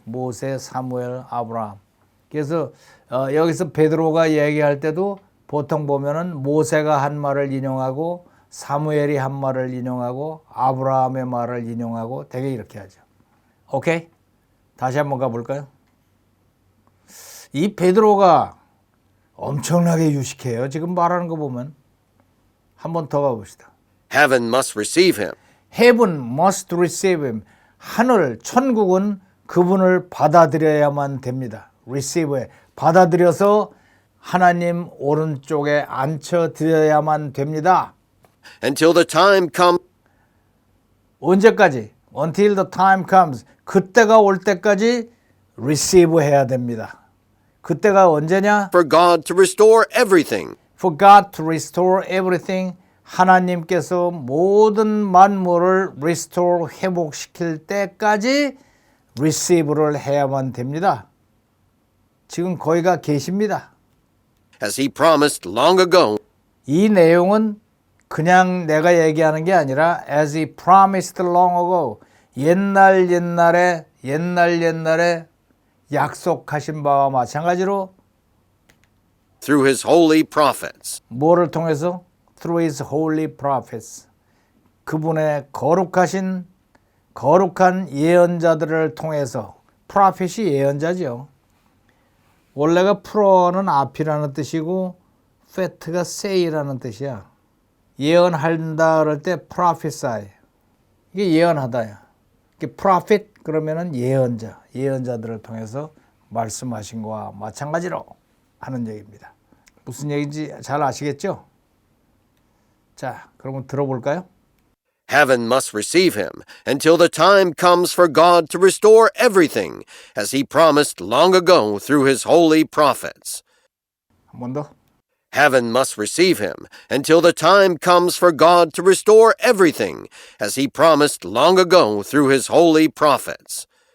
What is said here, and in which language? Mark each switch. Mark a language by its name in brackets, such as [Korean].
[Korean] 모세, 사무엘, 아브라함. 그래서 여기서 베드로가 얘기할 때도 보통 보면은 모세가 한 말을 인용하고 사무엘이 한 말을 인용하고 아브라함의 말을 인용하고 되게 이렇게 하죠. 오케이? 다시 한번 가볼까요? 이 베드로가 엄청나게 유식해요. 지금 말하는 거 보면. 한 번 더 가봅시다. [English] Heaven must receive him. Heaven must receive him. [Korean] 하늘, 천국은 그분을 받아들여야만 됩니다. receive에 받아들여서 하나님 오른쪽에 앉혀드려야만 됩니다. [English] Until the time comes [Korean] 언제까지? [English] Until the time comes. [Korean] 그때가 올 때까지 receive 해야 됩니다. 그때가 언제냐? [English] for God to restore everything. For God to restore everything. [Korean] 하나님께서 모든 만물을 restore, 회복시킬 때까지 receive를 해야만 됩니다. 지금 거기가 계십니다. [English] As he promised long ago, [Korean] 이 내용은 그냥 내가 얘기하는 게 아니라 [English] as he promised long ago [Korean] 옛날에 약속하신 바와 마찬가지로 [English] through his holy prophets. [Korean] 뭐를 통해서? [English] Through his holy prophets. [Korean] 그분의 거룩한 예언자들을 통해서 prophet이 예언자죠. 원래가 pro는 앞이라는 뜻이고 fat가 say라는 뜻이야. 예언한다 그럴 때 prophesy. 이게 예언하다야. 이게 prophet 그러면은 예언자들을 통해서 말씀하신 거와 마찬가지로 하는 얘기입니다. 무슨 얘기인지 잘 아시겠죠? 자, 그러면 들어볼까요? [English] Heaven must receive him until the time comes for God to restore everything, as he promised long ago through his holy prophets. [Korean] 한 번 더. [English] Heaven must receive him until the time comes for God to restore everything, as he promised long ago through his holy prophets.